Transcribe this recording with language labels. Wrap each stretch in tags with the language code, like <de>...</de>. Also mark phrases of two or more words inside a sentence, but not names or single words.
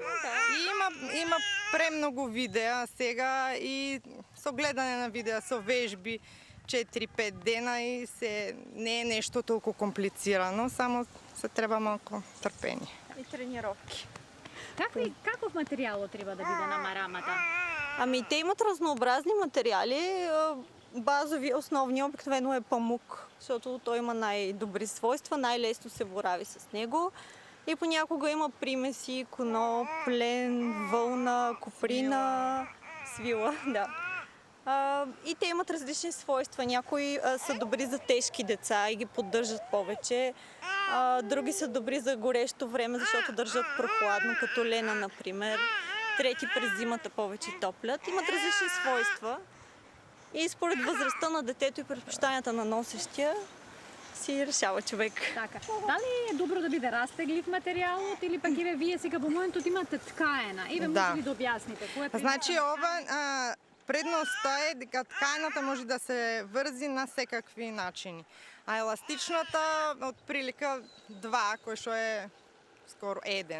<mk>Има премногу видеа сега и со гледање на видеа, со вежби 4-5 дена и не е нешто толку комплицирано, само се треба малку трпение. И тренировки. Каков материјал треба да биде на марамата?</mk> <bg>Ами те имат разнообразни материали. Базови, основни обикновено е памук, защото той има най-добри свойства, най-лесно се борави с него. И понякога има примеси, коноп, плен, вълна, коприна, свила, да. И те имат различни свойства. Някои са добри за тежки деца и ги поддържат повече. Други са добри за горещо време, защото държат прохладно, като лена, например. Трети през зимата повече топлят. Имат различни свойства. И според възрастта на детето и предпочитанията на носещия си решава човек. Така.</bg> <mk>Дали е добро да биде растеглив материјалот или пак вие сега во моментот имате ткаена? Може ли да објасните? Значи ова предноста е дека ткаената може да се врзи на секакви начини. А еластичната од прилика 2, кој што е скоро 1.</mk>